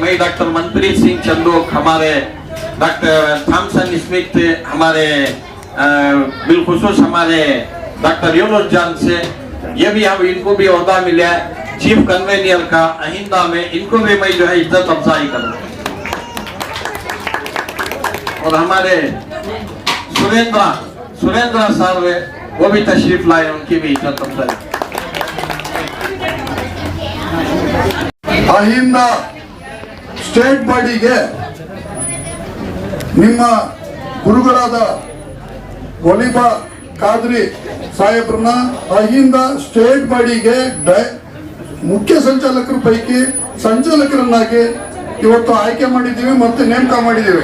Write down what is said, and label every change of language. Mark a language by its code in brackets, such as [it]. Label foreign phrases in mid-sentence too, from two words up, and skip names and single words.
[hi] मैं डॉक्टर मनप्रीत सिंह चंदोक, हमारे डॉक्टर थॉमसन स्मिथ, हमारे बिलखुसूस हमारे डॉक्टर यूनुस जान से, ये भी हम इनको भी ओहदा मिला है [en] chief convener [hi] का अहिंदा में, इनको भी मैं जो है इज्जत अफजाई करूँ। और हमारे सुरेंद्र साहब वो भी तशरीफ लाए, उनकी भी इज्जत अफजाई। [kn] ಅಹಿಂದ [en] state bodyಗೆ [kn] ನಿಮ್ಮ ಗುರುಗಳಾದ ವಲಿಬಾ ಖಾದ್ರಿ ಸಾಹೇಬ್ರನ್ನ ಅಹಿಂದ [en] state bodyಗೆ [kn] ಮುಖ್ಯ ಸಂಚಾಲಕರ ಪೈಕಿ ಸಂಚಾಲಕರನ್ನಾಗಿ ಇವತ್ತು ಆಯ್ಕೆ ಮಾಡಿದ್ದೀವಿ ಮತ್ತು ನೇಮಕ ಮಾಡಿದ್ದೀವಿ.